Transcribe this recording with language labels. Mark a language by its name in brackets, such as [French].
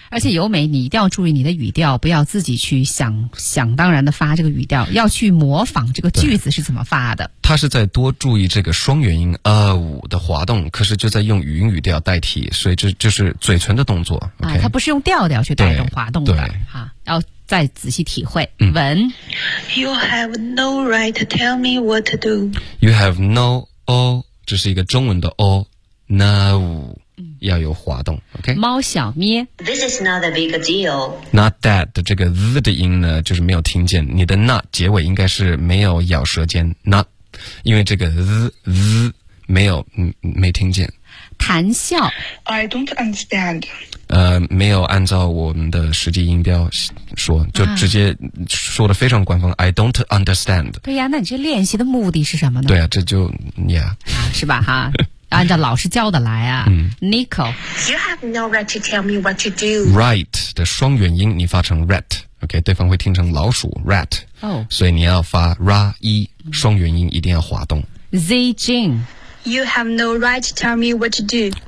[Chinese] 而且尤美你一定要注意你的语调不要自己去想当然的发这个语调要去模仿这个句子是怎么发的他是在多注意这个双元音五的滑动可是就在用云语调代替所以这就是嘴唇的动作、okay? 啊，他不是用调调去带动滑动的对啊，要再仔细体会文 [English] You have no right to tell me what to do [Chinese] You have no oh 这是一个中文的 oh no要有滑动 ,OK? 猫小咩 [English] This is not a big deal. [Chinese] Not that 的这个 z 的音呢就是没有听见你的 not 结尾应该是没有咬舌尖 not, 因为这个 z 没有没听见。谈笑 [English] I don't understand. [Chinese] 没有按照我们的实际音标说，就直接说的非常官方、啊、 [English] I don't understand。 [Chinese] 对呀，那你这练习的目的是什么呢？对啊，这就 yeah 是吧哈按照老师教的来啊、嗯、Nico [English] You have no right to tell me what to do [Chinese] Right 的双元音你发成 rat OK 对方会听成老鼠 rat、 [English] oh. [Chinese] 所以你要发 ra e 双元音一定要滑动 [English] Z Jin You have no right to tell me what to do